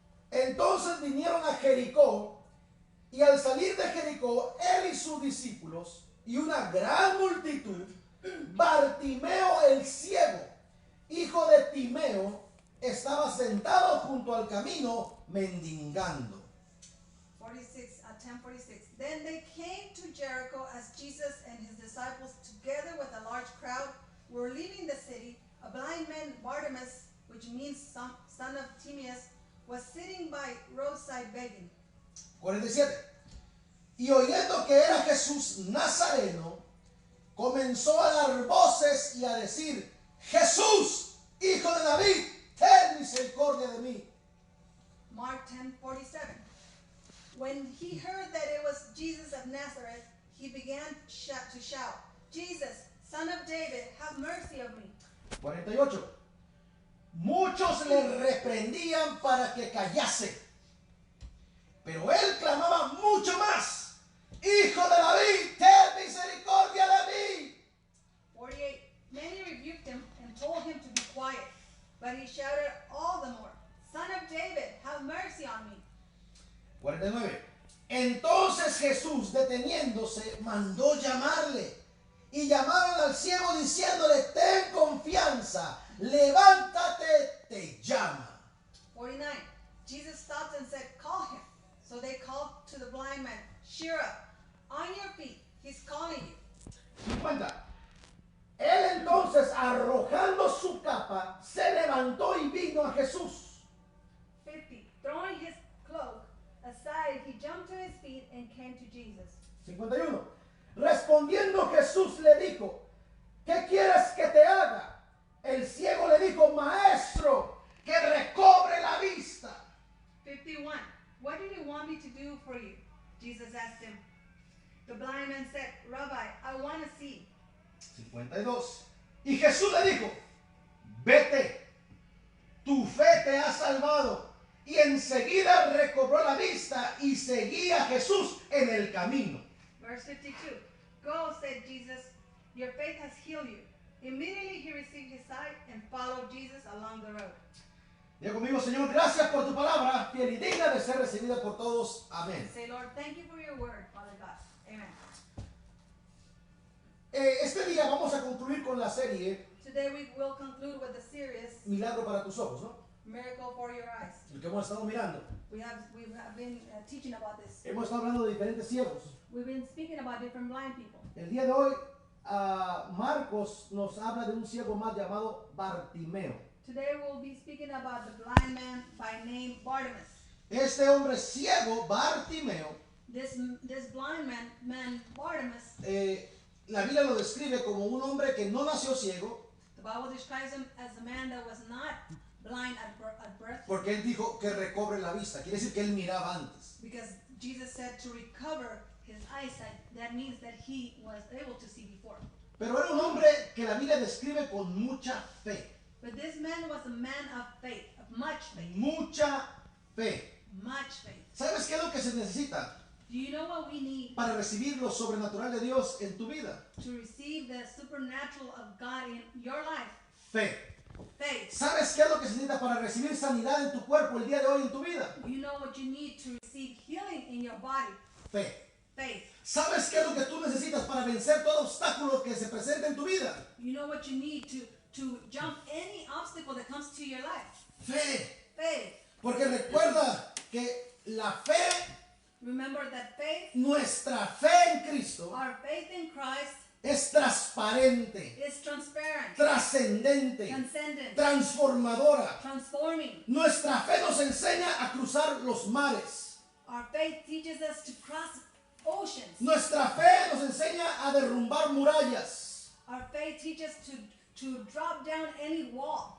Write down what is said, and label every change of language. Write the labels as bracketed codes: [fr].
[es] Entonces vinieron a Jericó, y al salir de Jericó, él y sus discípulos, y una gran multitud, Bartimeo el ciego, hijo de Timeo, estaba sentado junto al camino mendigando. [en] 46, 10:46. Then they came to Jericho as Jesus and his disciples, together with a large crowd, were leaving the city. A blind man, Bartimaeus, which means son of Timaeus, was sitting by roadside begging. [es] 47. Y oyendo que era Jesús Nazareno, comenzó a dar voces y a decir: Jesús, hijo de David, ten misericordia de mí. [en] Mark 10:47. When he heard that it was Jesus of Nazareth, he began to shout, Jesus, son of David, have mercy of me. [es] 48. Muchos le reprendían para que callase, pero él clamaba mucho más: Hijo de David, ten misericordia de mí. [en] 48. Many rebuked him and told him to be quiet, but he shouted all the more, Son of David, have mercy on me. [es] 49. Entonces Jesús, deteniéndose, mandó llamarle, y llamaron al ciego diciéndole: ten confianza, levántate, te llama. [en] 49. Jesus stopped and said, call him. So they called to the blind man, cheer up, on your feet, he's calling you. [es] 50. Él entonces, arrojando su capa, se levantó y vino a Jesús. [en] 50. Throwing his cloak aside, he jumped to his feet and came to Jesus. [es] 51. Respondiendo Jesús le dijo: ¿qué quieres que te haga? El ciego le dijo: Maestro, que recobre la vista. [en] 51. What do you want me to do for you? Jesus asked him. The blind man said, Rabbi, I want to see. [es] 52. Y Jesús le dijo: vete, tu fe te ha salvado. Y enseguida recobró la vista y seguía a Jesús en el camino. [en] Verse 52. Go, said Jesus, your faith has healed you. Immediately he received his sight and followed Jesus along the road. [es] Diga conmigo, Señor, gracias por tu palabra, fiel y digna de ser recibida por todos. Amén. [en] Say, Lord, thank you for your word, Father God. Amen. [es] Este día vamos a concluir con la serie [en] Today we will conclude with the series [es] Milagro para tus ojos, ¿no? [en] Miracle for Your Eyes. [es] El que hemos estado mirando. [en] We have been teaching about this. [es] Hemos estado hablando de diferentes ciegos. [en] We've been speaking about different blind people. [es] El día de hoy, Marcos nos habla de un ciego más llamado Bartimeo. [en] Today we'll be speaking about the blind man by name Bartimaeus. [es] Este hombre ciego, Bartimeo, [en] This blind man Bartimaeus, [es] la Biblia lo describe como un hombre que no nació ciego, [en] the Bible describes him as a man that was not blind at birth, [es] porque él dijo que recobre la vista. Quiere decir que él miraba antes. [en] because Jesus said to recover his eyesight. That means that he was able to see before. [es] Pero era un hombre que la Biblia describe con mucha fe. [en] But this man was a man of faith, of much faith, [es] Mucha fe. [en] much faith. [es] ¿Sabes qué es lo que se necesita [en] Do you know what we need [es] para recibir lo sobrenatural de Dios en tu vida? [en] to receive the supernatural of God in your life? [es] Fe. [en] Faith. [es] ¿Sabes qué es lo que se necesita para recibir sanidad en tu cuerpo el día de hoy en tu vida? [en] You know what you need to receive healing in your body? [es] Fe. [en] Faith. [es] ¿Sabes qué es lo que tú necesitas para vencer todo obstáculo que se presente en tu vida? [en] You know what you need to jump any obstacle that comes to your life? [es] Fe. [en] Faith. [es] Porque recuerda que la fe, [en] Remember that faith, [es] nuestra fe en Cristo, [en] our faith in Christ, [es] es transparente, [en] is transparent, [es] trascendente, [en] transcendent, [es] transformadora. [en] transforming. [es] Nuestra fe nos enseña a cruzar los mares. [en] Our faith teaches us to cross oceans. [es] Nuestra fe nos enseña a derrumbar murallas. [en] Our faith teaches to drop down any wall.